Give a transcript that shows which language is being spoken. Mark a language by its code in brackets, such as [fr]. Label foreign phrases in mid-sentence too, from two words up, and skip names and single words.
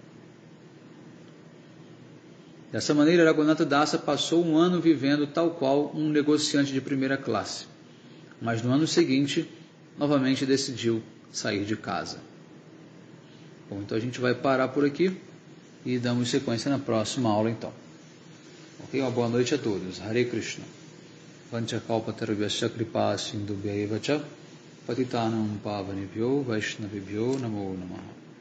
[pt] Dessa maneira, Raghunatha Dasa passou um ano vivendo tal qual um negociante de primeira classe. Mas no ano seguinte, novamente decidiu sair de casa. Bom, então a gente vai parar por aqui e damos sequência na próxima aula então. Ok? Uma boa noite a todos. [sa] Hare Krishna. Vanchakalpatarubhyasya kripa sindubhya evacha patitanam pavanebhyo vaishnavibhyo namo namaha.